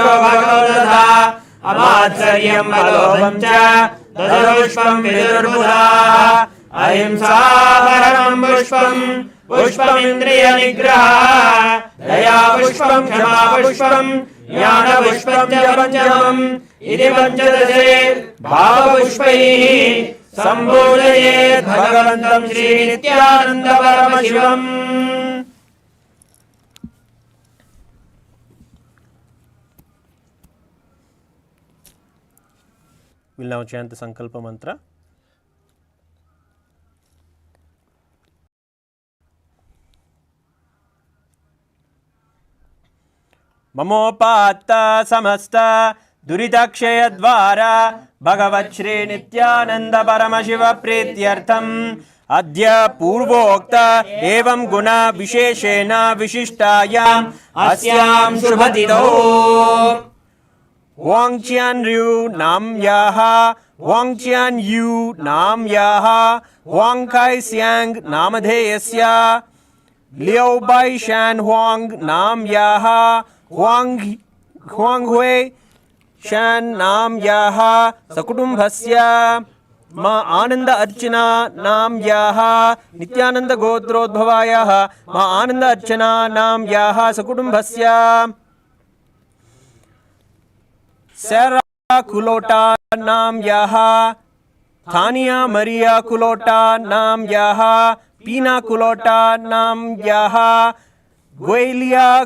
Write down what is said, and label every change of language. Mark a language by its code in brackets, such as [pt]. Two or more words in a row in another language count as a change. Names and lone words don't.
[sa] भगो तथा अमात्सर्यम् अलोभं च दशपुष्पं विदुर्बुधाः अहिंसा परमं पुष्पम् पुष्पमिन्द्रियनिग्रहः दया पुष्पं क्षमा पुष्पं ज्ञानपुष्पं च पञ्चमम् इति पञ्चदशे भावपुष्पैः सम्पूजयेत् भगवन्तं श्रीनित्यानन्दपरमशिवम्। [en] We'll now chant the Sankalpa mantra. [sa] ममोपात्त समस्त दुरितक्षय द्वारा भगवत् श्री नित्यानन्द परमशिव प्रीत्यर्थम् अद्य पूर्वोक्त एवं गुण विशेषेण Vishishtayam Asyam Shubhatido Wang Qian Ryu Nam Yaha Wang Qian Yu Nam Yaha Wang Kai Siang Namadheyasya Liu Bai Shan Huang Nam Yaha Huang Hui Shan Nam Yaha Sakutumbhasya Ma Ananda Archana Nam Yaha Nityananda Gotrodbhavayaha Ma Ananda Archana Nam Yaha Sakutumbhasya Sarah Kulota Nam Yaha Thania Maria Kulota Nam Yaha Pina Kulota Nam Yaha Guelia